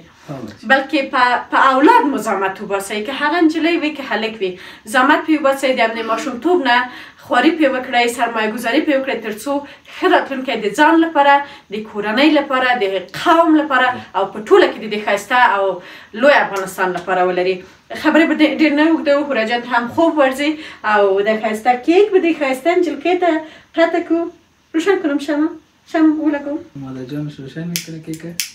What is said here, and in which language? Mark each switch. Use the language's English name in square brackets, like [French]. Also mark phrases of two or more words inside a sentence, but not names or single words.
[Pashto] بلکې په اولاد مو زحمت وباسئ که هغه نجلۍ وي که هلک وي زحمت پرې وباسئ د همدې ماشومتوب نه خواري پرې وکړئ سرمایه ګذاري پرې وکړئ تر څو ښه راتلونکی د ځان لپاره د کورنۍ لپاره د قوم لپاره او په ټوله کې د ښایسته او لوی افغانستان لپاره ولري خبرې به ډېر نه اوږدوو هوره جان ته هم خوب ورځي او د ښایسته کیک به د ښایسته نجلکۍ ته قطع کړو [Persian] روشن کنم شمع [Pashto] ولګوم [Persian] مادر جانش روشن میکنه کیکه